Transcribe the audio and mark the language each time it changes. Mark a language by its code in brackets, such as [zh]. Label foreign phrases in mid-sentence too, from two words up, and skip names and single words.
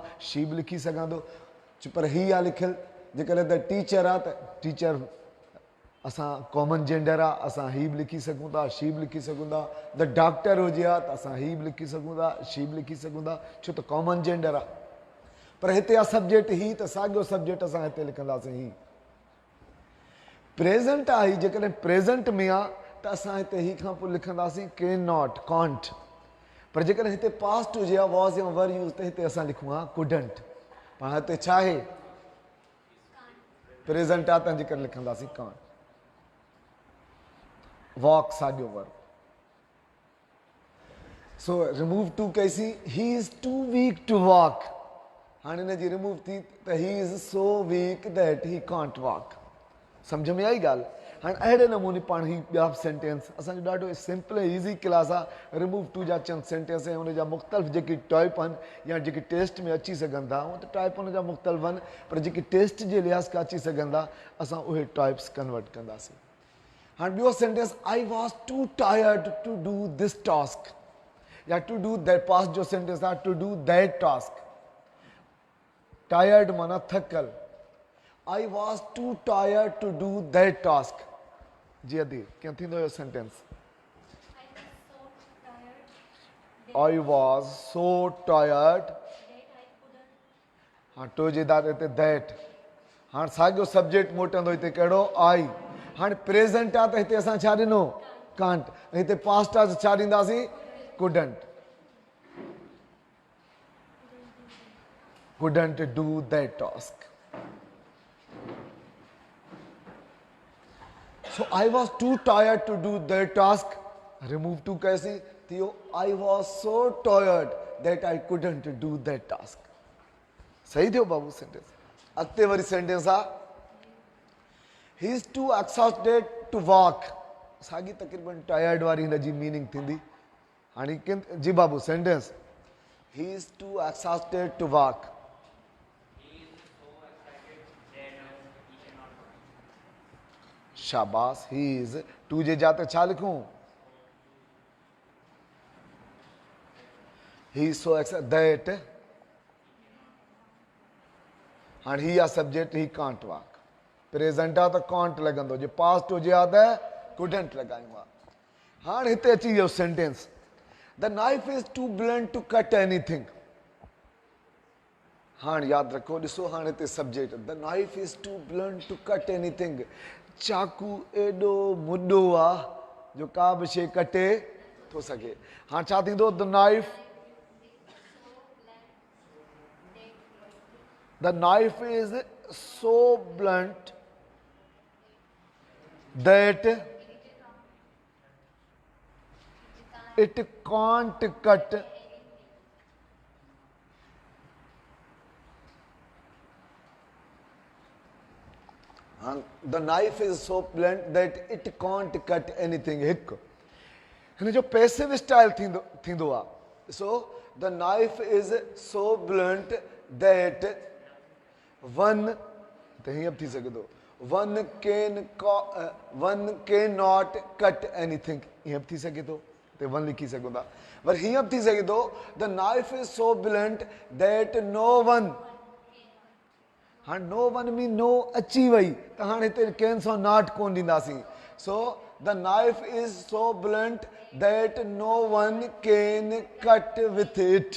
[sd] शी बि लिखी सघां थो, पर ही आहे लिखियलु. जेकॾहिं [en] the teacher [sd] आहे त टीचर असां [en] common gender [sd] आहे, असां ही बि लिखी सघूं था, शी बि लिखी सघूं था. द डॉक्टर हुजे हा त असां ही बि लिखी सघूं था, शी बि लिखी सघूं था, छो त [en] common gender [sd] आहे. पर हिते आहे सब्जेक्ट ही, त साॻियो सब्जेक्ट असां हिते लिखंदासीं ही. प्रेज़ेंट आहे, जेकॾहिं प्रेज़ेंट में आहे त असां हिते ही खां पोइ लिखंदासीं [en] can not, [sd] कांट. पर जेकॾहिं हिते पास्ट हुजे हा, वॉज़ या [en] were use, [sd] त हिते असां लिखूं हा कुडंट. पर हिते छा आहे, प्रेज़ेंट आहे, तंहिंजे करे लिखंदासीं कांट. वॉक साॻियो वर. सो [en] remove to [sd] कईसीं. [en] he is too weak to walk. [sd] हाणे हिन जी रिमूव थी त [en] he is so weak that he can't walk. [sd] सम्झ में आई ॻाल्हि. हाणे अहिड़े नमूने पाण ही ॿिया सेंटेंस, असांजो ॾाढो सिंपल ऐं [en] easy class [sd] आहे. [en] remove to [sd] जा चंद सेंटेंस ऐं उन जा मुख़्तलिफ़ जेकी टाइप आहिनि या जेकी टेस्ट में अची सघनि था, उहो त टाइप उन जा मुख़्तलिफ़ आहिनि, पर जेकी टेस्ट जे लिहाज़ खां अची सघनि था असां उहे टाइप्स कन्वर्ट कंदासीं. हाणे ॿियो सेंटेंस, [en] I was too tired to do this task, or to do that. [sd] पास्ट जो सेंटेंस आहे [en] to do that task. [sd] टायर्ड माना थकल. [en] I was too tired to do that task. [sd] जी अदी क्या थींदो यो सेंटेंस. [en] I was so tired. [sd] हाँ टू जे दाते ते that. हाँ साॻियो सब्जेक्ट मोटंदो हिते कहिड़ो आई। हाँ प्रेजेंट आहे त हिते असां छा ॾिनो कांट, हिते पास्ट आहे त छा ॾींदासीं कुडंट। [en] couldn't do that task. So I was too tired to do that task. Remove to [sd] कैसी थियो, [en] I was so tired that I couldn't do that task. [sd] सही थियो बाबू सेंटेंस। अॻिते वरी सेंटेंस आहे [en] he is too exhausted to walk। [sd] साॻी तक़रीबन टायर्ड वारी हिन जी मीनिंग थींदी। हाणे जी बाबू सेंटेंस [en] he is too exhausted to walk। [sd] शाबाश। [en] he is too [sd] जे जाते छा लिखूं [en] he so that. [sd] हाणे ही आहे सब्जेक्ट [en] he can't walk. [sd] प्रेजेंट आहे त कांट लॻंदो, जे पास्ट हुजे हा त कुडंट लॻायूं हा। हाणे हिते अची वियो सेंटेंस [en] the knife is too blunt to cut anything. हाणे यादि रखो ॾिसो हाणे हिते सब्जेक्ट the knife is too blunt to cut anything. [sd] चाकू एॾो मुॾो आहे जो का बि शइ कटे थो सघे। हाणे छा थींदो [en] the knife is so blunt that it can't cut the knife is so blunt that it can't cut anything. [sd] हिकु हिन जो पैसिव स्टाइल थींदो आहे। [en] so the knife is so blunt that one [sd] त हीअं बि थी सघे थो [en] one can not cut anything. [sd] हीअं बि थी सघे थो ते वन लिखी सघूं था। वरी हीअं बि थी सघे थो [en] the knife is so blunt that no one. [sd] हाँ [en] no one [sd] मीन नो अची वई त हाणे हिते कैन सां नॉट कोन ॾींदासीं। [en] so the knife is so blunt that no one can cut with it.